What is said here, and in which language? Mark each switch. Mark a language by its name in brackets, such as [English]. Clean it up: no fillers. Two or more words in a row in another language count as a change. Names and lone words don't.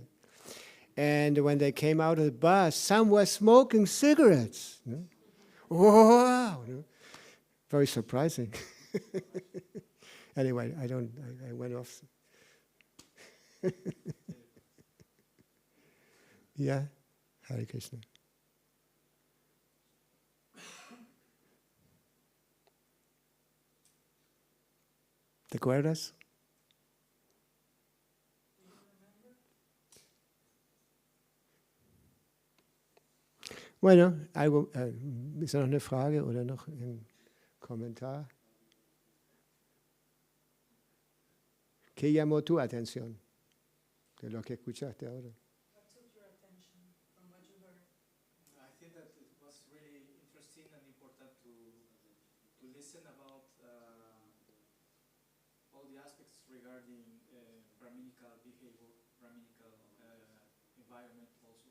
[English] And when they came out of the bus, some were smoking cigarettes. No? Wow! No? Very surprising. Anyway, I went off. Yeah, Hare Krishna. [Spanish] ¿Te acuerdas? Bueno, algo, [German] ist da noch eine Frage oder noch ein Kommentar? [Spanish] ¿Qué llamó tu atención de lo que escuchaste ahora? [English] What took your attention from what you heard? I think that it was really interesting and important to listen about all the aspects regarding Brahminical behavior, Brahminical environment also.